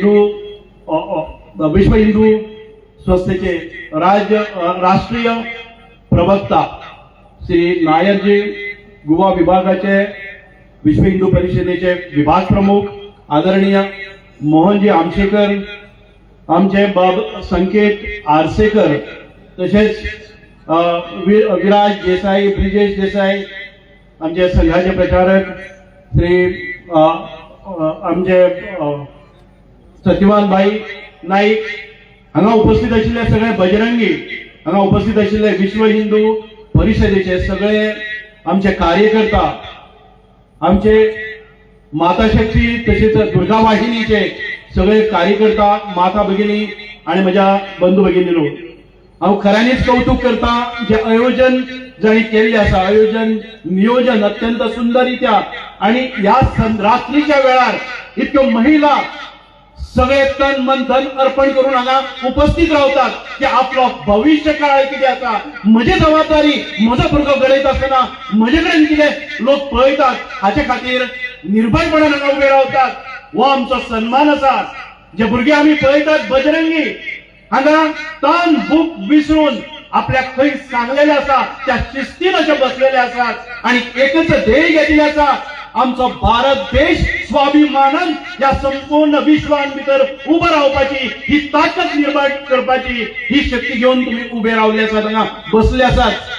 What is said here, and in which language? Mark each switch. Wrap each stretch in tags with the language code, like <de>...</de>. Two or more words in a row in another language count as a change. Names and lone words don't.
<mr>विश्व हिंदू संस्थेचे राष्ट्रीय प्रवक्ता श्री नायरजी, गोवा विभागाचे विश्व हिंदू परिषदेचे विभाग प्रमुख आदरणीय मोहनजी आमशेकर, आमचे बाब संकेत आरसेकर, तसेच विराज देसाई, ब्रिजेश देसाई, आमचे संघाचे प्रचारक श्री</mr> <kok>आमचे सत्यवान भाई नाईक, हांगा उपस्थित आशिल्ले सगळे बजरंगी, हांगा उपस्थित आशिल्ले विश्व हिंदू परिषदेचे सगळे आमचे कार्यकर्ता, आमचे माता शक्ती तसेच दुर्गा वाहिनीचे सगळे कार्यकर्ता,</kok> <mr>माता भगिनी आणि माझ्या बंधू भगिनीनो,</mr> <kok>हांव खऱ्यांनीच कौतुक करता जे आयोजन जाणी केल्ले आसा. आयोजन नियोजन अत्यंत सुंदररित्या आणि या रात्रीच्या वेळार इतक्यो महिला सगळे तन मन धन अर्पण करून हांगा उपस्थित रावतात की आपलो भविष्य काळ कितें आसा, म्हजी जबाबदारी म्हजो भुरगो घडयता आसतना म्हजे कडेन कितें लोक पळयतात हाचे खातीर निर्भयपणान हांगा उबे रावतात. हो आमचो सन्मान आसा. जे भुरगे आमी पळयतात बजरंगी हांगा तन भूक विसरून आपल्याक खंय सांगलेले आसा त्या शिस्तीन अशे बसलेले आसात आणि एकच ध्येय घेतिल्लें आसा, आमचो भारत देश स्वाभिमानान या संपूर्ण विश्वान भितर उबो रावपाची, ही ताकद निर्माण करपाची ही शक्ती घेऊन तुम्ही उबे रावले आसात, हांगा बसले आसात.</kok>